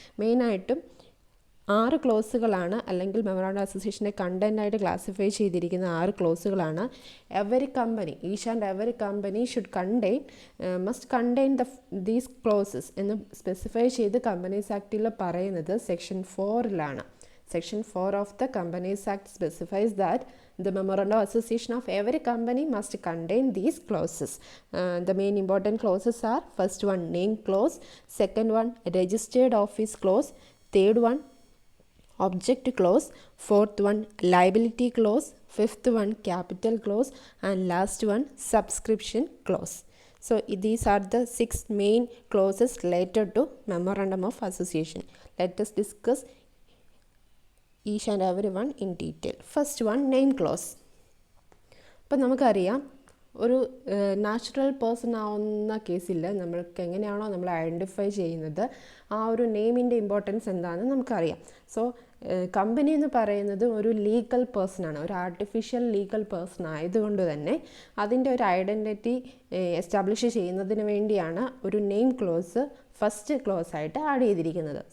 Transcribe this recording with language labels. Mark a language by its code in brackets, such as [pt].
[ml] മെയിനായിട്ടും 6 ക്ലോസുകളാണ്, അല്ലെങ്കിൽ മെമ്മോറാണ്ടം അസോസിയേഷൻ്റെ കണ്ടൻ്റായിട്ട് ക്ലാസിഫൈ ചെയ്തിരിക്കുന്ന 6 ക്ലോസുകളാണ്. [en] every company, each and every company should contain must contain these clauses [ml] എന്ന് സ്പെസിഫൈ ചെയ്ത് കമ്പനീസ് ആക്ടിൽ പറയുന്നത് section 4-ലാണ്. [en] Section 4 of the Companies Act specifies that the Memorandum of Association of every company must contain these clauses. The main important clauses are: first one, name clause; second one, registered office clause; third one, object clause; fourth one, liability clause; fifth one, capital clause; and last one, subscription clause. So these are the 6 main clauses related to Memorandum of Association. Let us discuss each and every one in detail. First one, name clause. [ml] അപ്പം നമുക്കറിയാം, ഒരു natural person ആവുന്ന കേസിൽ നമ്മൾക്ക് എങ്ങനെയാണോ നമ്മൾ identify ചെയ്യുന്നത് ആ ഒരു നെയിമിൻ്റെ ഇമ്പോർട്ടൻസ് എന്താണെന്ന് നമുക്കറിയാം. സോ കമ്പനി എന്ന് പറയുന്നത് ഒരു ലീഗൽ പേഴ്സണാണ്, ഒരു ആർട്ടിഫിഷ്യൽ ലീഗൽ പേഴ്സൺ ആയതുകൊണ്ട് തന്നെ അതിൻ്റെ ഒരു ഐഡൻറ്റിറ്റി എസ്റ്റാബ്ലിഷ് ചെയ്യുന്നതിന് വേണ്ടിയാണ് ഒരു നെയിം ക്ലോസ് ഫസ്റ്റ് ക്ലോസ് ആയിട്ട് ആഡ് ചെയ്തിരിക്കുന്നത്.